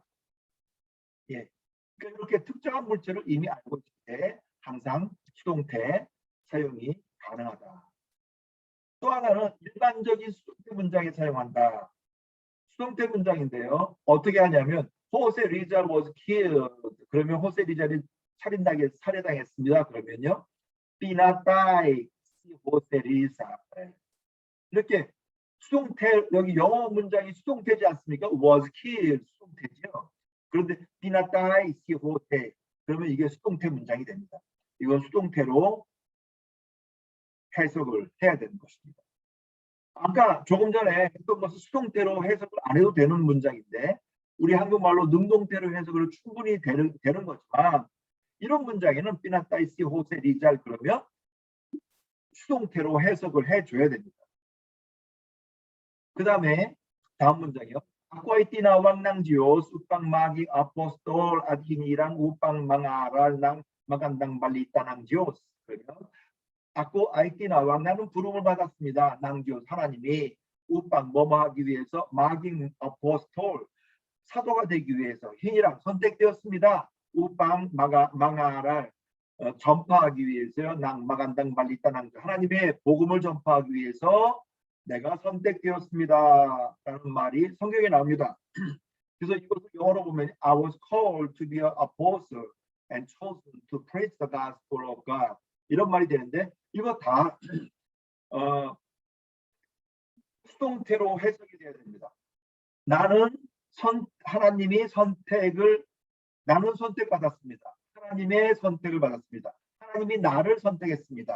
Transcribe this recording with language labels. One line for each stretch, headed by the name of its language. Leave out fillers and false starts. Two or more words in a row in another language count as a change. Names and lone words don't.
Korean: 예. 그러니까 이렇게 특정한 물체를 이미 알고 있을 때 항상 수동태 사용이 가능하다. 또 하나는 일반적인 수동태 문장에 사용한다. 수동태 문장인데요. 어떻게 하냐면 호세 리자
English: was killed.
Korean: 그러면 호세 리자를 살해당했습니다. 그러면요. 피나타이 호세 리사. 이렇게 수동태 여기 영어 문장이 수동태지 않습니까?
English: was killed
Korean: 수동태지요. 그런데
Filipino: pinatay si Jose.
Korean: 그러면 이게 수동태 문장이 됩니다. 이건 수동태로 해석을 해야 되는 것입니다. 아까 조금 전에 했던 것은 수동태로 해석을 안 해도 되는 문장인데 우리 한국말로 능동태로 해석을 충분히 되는 거지만 이런 문장에는
Filipino: pinatay si Jose Rizal
Korean: 그러면 수동태로 해석을 해줘야 됩니다. 그 다음에 다음 문장이요.
Filipino: Ako ay tinawag ng Diyos upang maging apostol at hinirang upang mangaral ng magandang balita ng Diyos. 그러면 Ako ay tinawag,
Korean: 나는 부름을 받았습니다.
Filipino: ng Diyos,
Korean: 하나님이 upang 뭐하기 위해서
Filipino: maging apostol,
Korean: 사도가 되기 위해서 hinirang, 선택되었습니다.
Filipino: upang mangaral,
Korean: 전파하기 위해서요.
Filipino: ng magandang balita ng Diyos,
Korean: 하나님의 복음을 전파하기 위해서 내가 선택되었습니다. 라는 말이 성경에 나옵니다. 그래서 이것을 영어로 보면
English: I was called to be an apostle and chosen to preach the gospel of God.
Korean: 이런 말이 되는데 이거 다 수동태로 해석이 돼야 됩니다. 나는 하나님이 나는 선택받았습니다. 하나님의 선택을 받았습니다. 하나님이 나를 선택했습니다.